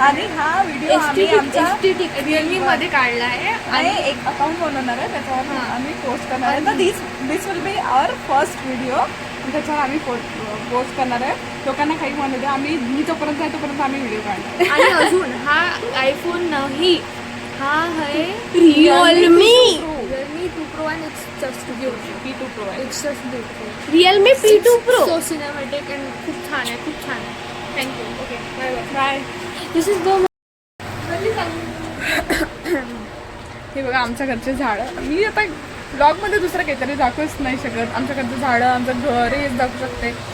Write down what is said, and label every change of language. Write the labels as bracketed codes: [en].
[mr] आणि हा व्हिडिओ आम्ही आमच्या रिअलमी मध्ये काढला आहे. आणि एक अकाउंट बनवणार आहे. त्याच्यावर आम्ही पोस्ट करणार आहे. तर [en] This will be our first video. [mr] त्याच्यावर आम्ही पोस्ट करणार आहे. लोकांना काही म्हणू दे. आम्ही मी जोपर्यंत आहे तोपर्यंत आम्ही व्हिडिओ काढणार. आणि अजून हा आयफोन नाही. हा आहे Realme [en] P2 Pro and it's just beautiful. [mr] P2 Pro आहे. [en] It's just beautiful. Realme P2 Pro. So cinematic and [mr] खूप छान आहे. खूप छान आहे. Thank you. Okay bye. [en] This is the [mr] हे बघा आमच्या घरचे झाडं. मी आता ब्लॉगमध्ये दुसरं काहीतरी दाखवूच नाही शकत. आमच्या घरचं झाडं, आमचं घर हेच दाखवू शकते.